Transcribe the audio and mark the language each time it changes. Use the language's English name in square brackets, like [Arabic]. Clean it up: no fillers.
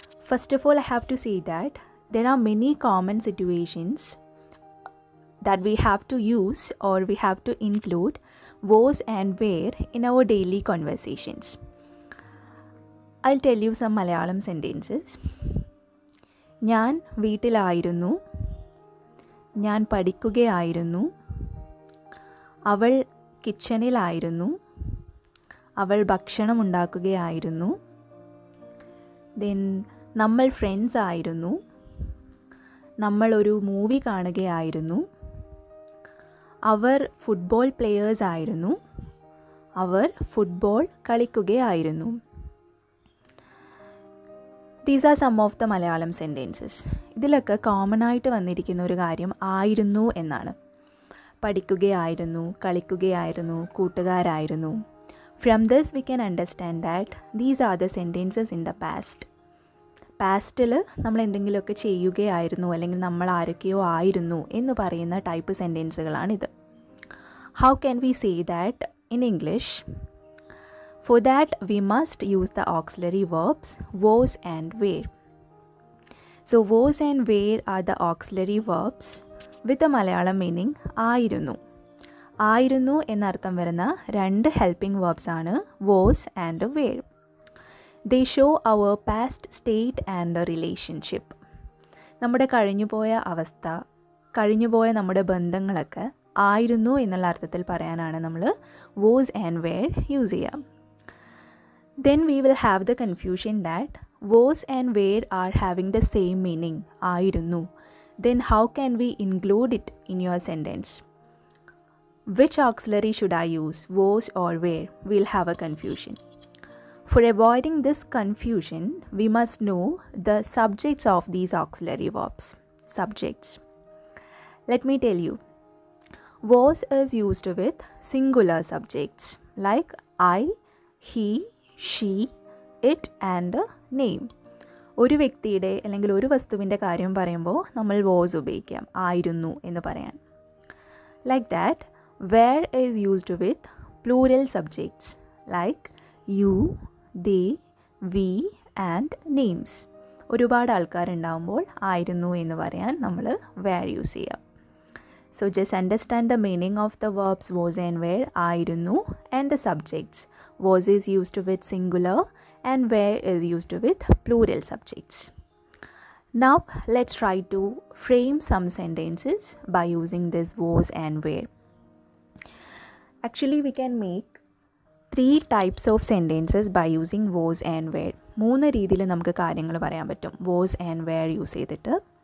[English] First of all, I have to say that there are many common situations that we have to use or we have to include was and were in our daily conversations. I'll tell you some Malayalam sentences. [Malayalam] ഞാൻ വീട്ടിലായിരുന്നു, ഞാൻ പഠിക്കുകയായിരുന്നു, അവൾ കിച്ചണിലായിരുന്നു, അവൾ ഭക്ഷണം ഉണ്ടാക്കുകയായിരുന്നു, then നമ്മൾ friends ആയിരുന്നു, നമ്മൾ ഒരു മൂവി കാണുകയായിരുന്നു, അവർ ഫുട്ബോൾ പ്ലെയേഴ്സ് ആയിരുന്നു, അവർ football കളിക്കുകയായിരുന്നു. [English] These are some of the Malayalam sentences. [Malayalam] ഇതിലൊക്കെ കോമൺ ആയിട്ട് വന്നിരിക്കുന്ന ഒരു കാര്യം ആയിരുന്നു എന്നാണ്. പഠിക്കുകയായിരുന്നു, കളിക്കുകയായിരുന്നു, കൂട്ടുകാരായിരുന്നു. [English] From this we can understand that these are the sentences in the past. [Malayalam] പാസ്റ്റിൽ നമ്മൾ എന്തെങ്കിലുമൊക്കെ ചെയ്യുകയായിരുന്നു അല്ലെങ്കിൽ നമ്മൾ ആരൊക്കെയോ ആയിരുന്നു എന്ന് പറയുന്ന type സെൻറ്റൻസുകളാണിത്. [English] How can we say that in English? For that we must use the auxiliary verbs was and were. So was and were are the auxiliary verbs with the Malayalam meaning ആയിരുന്നു. [Malayalam] ആയിരുന്നു എന്നർത്ഥം വരുന്ന രണ്ട് helping verbs ആണ് was and were. [English] They show our past state and relationship. [Malayalam] നമ്മുടെ കഴിഞ്ഞുപോയ അവസ്ഥ, കഴിഞ്ഞുപോയ നമ്മുടെ ബന്ധങ്ങളൊക്കെ ആയിരുന്നു എന്നുള്ള അർത്ഥത്തിൽ പറയാനാണ് നമ്മൾ was and were യൂസ് ചെയ്യുക. [English] Then we will have the confusion that was and were are having the same meaning, ആയിരുന്നു. Then how can we include it in your sentence? Which auxiliary should I use, was or were? We'll have a confusion. For avoiding this confusion, we must know the subjects of these auxiliary verbs. Subjects. Let me tell you. Was is used with singular subjects like I, he, she, it and name. [Malayalam] ഒരു വ്യക്തിയുടെ അല്ലെങ്കിൽ ഒരു വസ്തുവിൻ്റെ കാര്യം പറയുമ്പോൾ നമ്മൾ was ഉപയോഗിക്കാം, ആയിരുന്നു എന്ന് പറയാൻ. [English] Like that, where is used with plural subjects like you, they, we and names. [Malayalam] ഒരുപാട് ആൾക്കാരുണ്ടാകുമ്പോൾ ആയിരുന്നു എന്ന് പറയാൻ നമ്മൾ where യൂസ് ചെയ്യാം. [English] So just understand the meaning of the verbs was and were, ആയിരുന്നു, and the subjects. Was is used with singular and were is used with plural subjects. Now let's try to frame some sentences by using this was and were. Actually we can make 3 types of sentences by using was and were. [Malayalam] 3 രീതിയിൽ നമുക്ക് കാര്യങ്ങൾ പറയാൻ പറ്റും was and were use ചെയ്തിട്ട്.